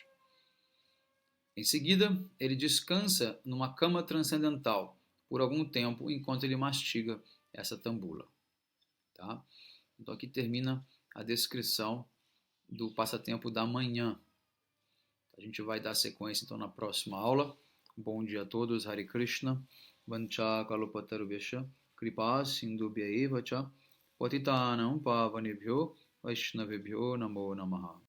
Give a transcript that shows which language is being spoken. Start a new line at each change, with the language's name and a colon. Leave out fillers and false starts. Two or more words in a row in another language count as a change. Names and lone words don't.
Portuguese: Em seguida, ele descansa numa cama transcendental por algum tempo enquanto ele mastiga essa tambula. Tá? Então aqui termina a descrição do passatempo da manhã. A gente vai dar sequência então na próxima aula. Bom dia a todos,
Sanskrit: Hare Krishna, Vancha Kalupataruvyasha, Kripa Sindhubhya Evacha, Patitanam Pavanebhyo, Vaishnavebhyo Namo Namaha.